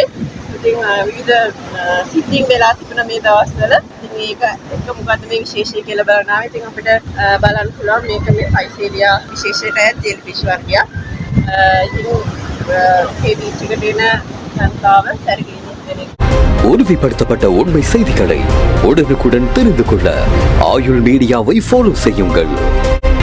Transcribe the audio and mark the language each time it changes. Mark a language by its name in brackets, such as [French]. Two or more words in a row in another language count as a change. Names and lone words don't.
[Sinhala] ඉතින් විවිධ සිද්ධීන් වෙලා තිබුණ මේ දවස්වල ඉතින් මේක එක මොකද්ද මේ විශේෂය කියලා බලන්න ආවේ. ඉතින් අපිට බලන්න පුළුවන් මේක මේ ෆයිසේරියා විශේෂයට ජෙලිෆිෂ් වර්ගයක්. ඉතින් මේ බීච් එකට එන ජනතාව සැරකිලිමත් වෙන්නේ. [Tamil] உறுதிப்படுத்தப்பட்ட உண்மை செய்திகளை உடனுக்குடன் தெரிந்து கொள்ள ஆயுள் மீடியாவை ஃபாலோ செய்யுங்கள்.